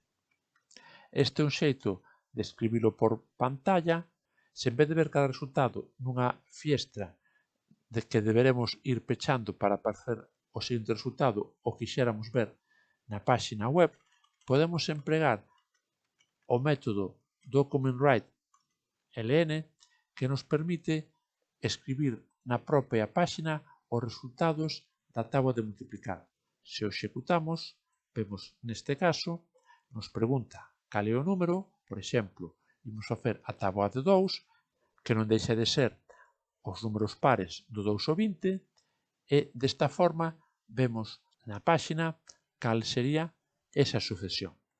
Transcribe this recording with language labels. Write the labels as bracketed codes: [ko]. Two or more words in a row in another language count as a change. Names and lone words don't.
[gl] Este é un xeito de escribilo por pantalla. Se en vez de ver cada resultado nunha fiestra de que deberemos ir pechando para aparecer o seguinte resultado o quixéramos ver na páxina web, podemos empregar o método document write ln, que nos permite escribir na propia páxina os resultados da táboa de multiplicar. Se o executamos, vemos neste caso, nos pregunta cal é o número, por exemplo, imos facer a táboa de 2, que non deixa de ser os números pares do 2 ao 20, e desta forma vemos na páxina cal sería esa sucesión.